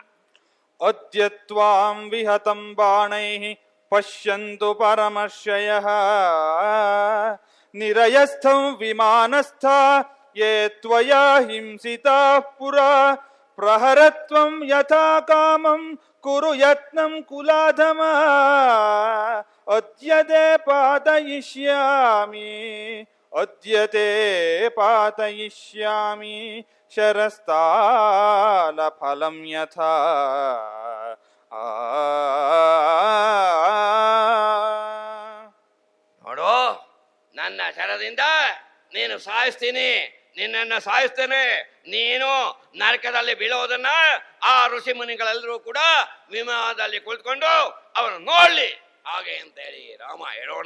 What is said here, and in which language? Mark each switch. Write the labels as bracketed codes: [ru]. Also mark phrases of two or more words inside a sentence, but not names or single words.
[sa] ಅದ್ಯತ್ವಾಂ ವಿಹತಂ ಬಾಣೈಃ ಪಶ್ಯಂತು ಪರಮರ್ಷಯಃ ನಿರಯಸ್ಥಂ ವಿಮಾನಸ್ಥ ಯೇ ತ್ವಯಾ ಹಿಂಸಿತಾಃ ಪುರಾ ಪ್ರಹರತ್ವಂ ಯಥಾ ಕಾಮಂ ಕುರು ಯತ್ನಂ ಕುಲಾಧಮ ಅದ್ಯತೆ ಪಾತಯಿಷ್ಯಾಮಿ ಅದ್ಯತೆ ಪಾತಯಿಷ್ಯಾಮಿ ಶರಸ್ತಾಲ ಫಲಂ ಯಥಾ. [kn] ನೋಡು, ನನ್ನ ಶರದಿಂದ ನೀನು ಸಾಯಿಸ್ತೀನಿ, ನಿನ್ನನ್ನು ಸಾಯಿಸ್ತೇನೆ. ನೀನು ನರಕದಲ್ಲಿ ಬೀಳೋದನ್ನ ಆ ಋಷಿ ಮುನಿಗಳೆಲ್ಲರೂ ಕೂಡ ವಿಮಾನದಲ್ಲಿ ಕುಳಿತುಕೊಂಡು ಅವನು ನೋಡ್ಲಿ ಹಾಗೆ ಅಂತ ಹೇಳಿ ರಾಮ ಹೇಳೋಣ.